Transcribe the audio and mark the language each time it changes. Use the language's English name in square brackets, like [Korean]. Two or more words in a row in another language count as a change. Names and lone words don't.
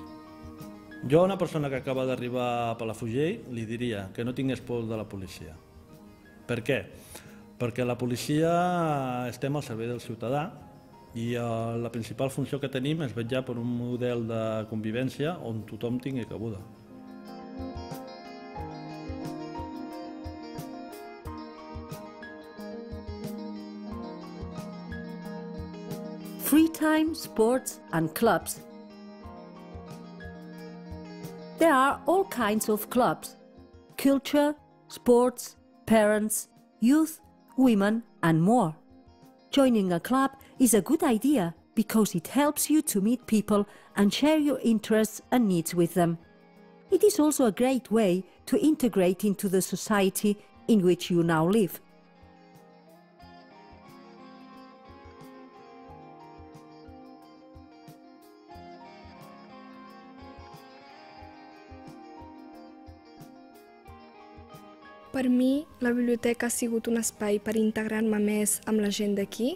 [Catalan] Jo a una persona que acaba d'arribar a Palafrugell li diria que no tingués por de la policia. Per què? Perquè la policia estem al servei del ciutadà i la principal funció que tenim és vetllar per un model de convivència on tothom tingui cabuda. [English] Free time, sports and clubs. There are all kinds of clubs: culture, sports, parents, youth, women and more. Joining a club is a good idea because it helps you to meet people and share your interests and needs with them. It is also a great way to integrate into the society in which you now live. [Catalan] Per mi, la biblioteca ha sigut un espai per integrar-me més amb la gent d'aquí.